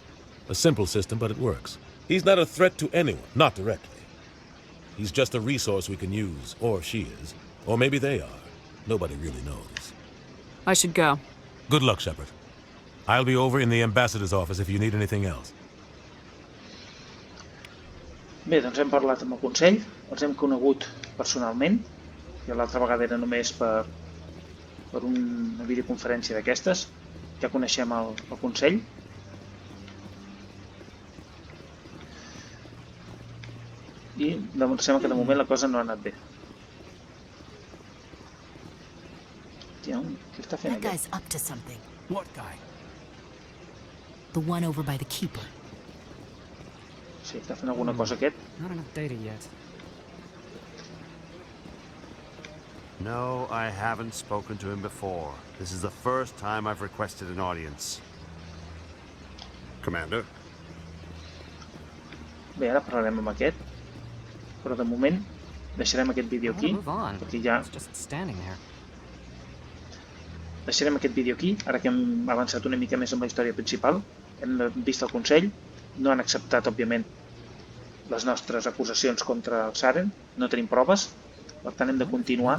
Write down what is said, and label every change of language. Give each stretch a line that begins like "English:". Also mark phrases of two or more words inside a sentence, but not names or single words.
English: A simple system, but it works. He's not a threat to anyone, not directly. He's just a resource we can use, or she is. Or maybe they are. Nobody really knows. I should go. Good luck, Shepard. I'll be over in the ambassador's office if you need anything else.
Catalan: Bé, doncs hem parlat amb el Consell, els hem conegut personalment, que l'altra vegada era només per una videoconferència d'aquestes. Ja coneixem el Consell. I sembla que de moment la cosa no ha anat bé. Què està fent
English: That
Catalan: aquest?
English: guy's up to something. What guy? The one over by the keeper.
Catalan: Sí, està fent alguna cosa aquest.
English: Not enough data yet. No, I haven't spoken to him before. This is the first time I've requested an audience. Commander?
Catalan: Bé, ara parlarem amb aquest. Però de moment deixarem aquest vídeo aquí, perquè ja... Deixarem aquest vídeo aquí, ara que hem avançat una mica més amb la història principal. Hem vist el Consell, no han acceptat, òbviament, les nostres acusacions contra el Saren, no tenim proves, per tant hem de continuar.